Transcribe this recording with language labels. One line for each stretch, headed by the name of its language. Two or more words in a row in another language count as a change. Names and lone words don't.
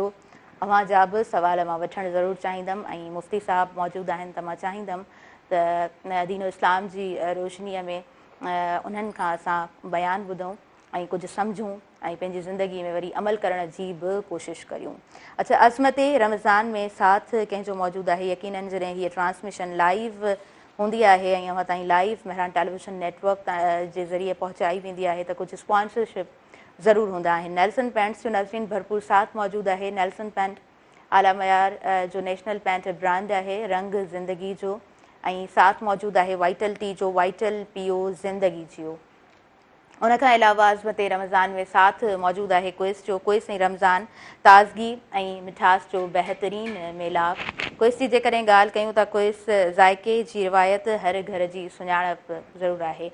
Sindhi: अव्हां जा बि सुवाल मां वठणु ज़रूरु चाहींदमि ऐं मुफ़्ती साहबु मौजूदु आहिनि त मां चाहींदमि त दीन इस्लाम जी रोशनीअ में उन्हनि खां असां बयानु ॿुधूं ऐं कुझु सम्झूं ऐं पंहिंजी ज़िंदगी में वरी अमल करण जी बि कोशिशि करियूं। अच्छा, अज़मत रमज़ान में साथ कंहिंजो मौजूदु आहे? यकीननि जॾहिं हीअ ट्रांसमिशन लाइव हूंदी आहे ऐं अव्हां ताईं लाइव मेहरान टेलीविज़न नेटवर्क जे ज़रिए पहुचाई वेंदी आहे त कुझु स्पॉन्सरशिप ज़रूरु हूंदा आहिनि। नेल्सन पैंट्स जो नाज़रीन भरपूर साथ मौजूदु आहे। नेल्सन पैंट आला मयार जो
English: national pant brand
Sindhi: आहे, रंग ज़िंदगी जो, ऐं साथ मौजूदु आहे वाइटल टी जो, वाइटल पीओ ज़िंदगी जो। उनखां अलावा अज़मत रमज़ान में साथ मौजूदु आहे क्विज़ जो। क्विज़ ऐं रमज़ान ताज़गी ऐं मिठास जो बहितरीनु मेलाप। क्विज़ जी जेकॾहिं ॻाल्हि कयूं था, क्विज़ ज़ाइके जी रिवायत, हर घर जी सुञाणप ज़रूरु आहे।